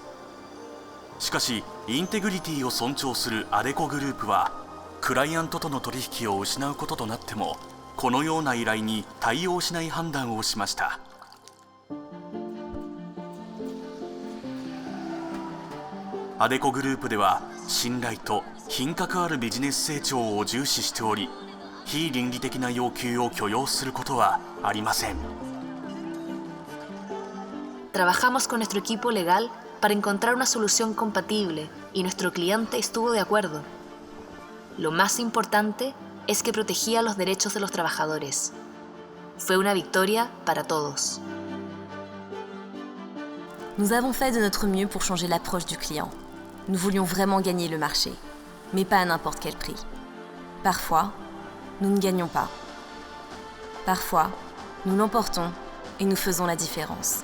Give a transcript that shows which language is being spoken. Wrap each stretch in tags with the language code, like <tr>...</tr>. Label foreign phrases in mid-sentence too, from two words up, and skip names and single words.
<ja>しかしインテグリティを尊重するアデコグループはクライアントとの取引を失うこととなってもこのような依頼に対応しない判断をしました。アデコグループでは信頼と品格あるビジネス成長を重視しており、非倫理的な要求を許容することはありません。</ja> <es>Trabajamos con nuestro equipo legal para encontrar una solución compatible y nuestro cliente estuvo de acuerdo. Lo más importante es que protegía los derechos de los trabajadores. Fue una victoria para todos.</es> <fr>Nous avons fait de notre mieux pour changer l'approche du client. Nous voulions vraiment gagner le marché, mais pas à n'importe quel prix. Parfois, nous ne gagnons pas. Parfois, nous l'emportons et nous faisons la différence.</fr>